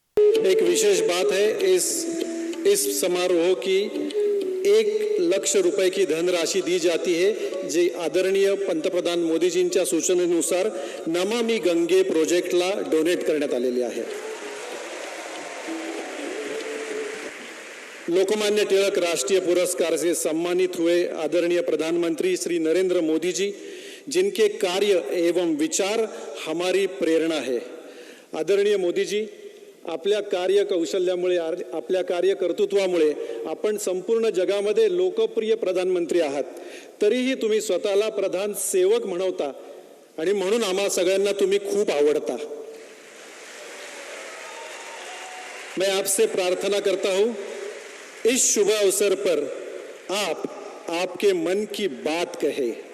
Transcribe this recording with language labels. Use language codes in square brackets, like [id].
[hi] एक विशेष बात है, इस समारोह की 1 लाख रुपए की धनराशि दी जाती है, जी [mr] आदरणीय पंतप्रधान मोदीजींच्या सूचनेनुसार नमामि गंगे प्रोजेक्टला डोनेट करण्यात आलेली आहे। [hi] लोकमान्य तिलक राष्ट्रीय पुरस्कार से सम्मानित हुए आदरणीय प्रधानमंत्री श्री नरेंद्र मोदी जी, जिनके कार्य एवं विचार हमारी प्रेरणा है। [mr] आदरणीय मोदी जी, आपल्या कार्य कौशल्यामुळे, आपल्या कार्य कर्तृत्वामुळे आपण संपूर्ण जगामध्ये लोकप्रिय प्रधानमंत्री आहात, तरीही तुम्ही स्वतःला प्रधान सेवक म्हणवता आणि म्हणून आम्हा सगळ्यांना तुम्ही खूप आवडता। [hi] मैं आपसे प्रार्थना करता हूं, इस शुभ अवसर पर आप आपके मन की बात कहे।